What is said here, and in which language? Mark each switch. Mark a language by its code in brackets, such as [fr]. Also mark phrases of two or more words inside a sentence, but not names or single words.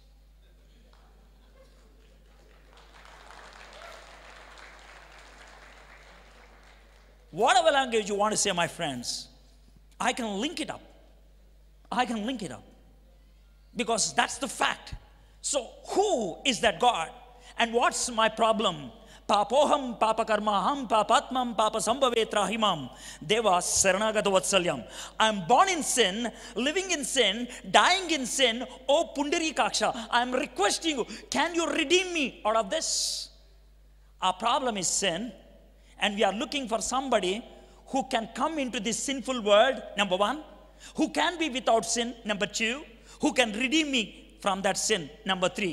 [en] Whatever language you want to say, my friends, I can link it up. I can link it up. Because that's the fact. So who is that God? And what's my problem? [sa] Papoham, papakarmaham, papatmam, papasambhavetrahimam, deva saranagata vatsalyam. [en] I'm born in sin, living in sin, dying in sin. Oh Pundarikaksha, I'm requesting you, can you redeem me out of this? Our problem is sin, and we are looking for somebody who can come into this sinful world, number 1, who can be without sin, number 2, who can redeem me from that sin, number 3.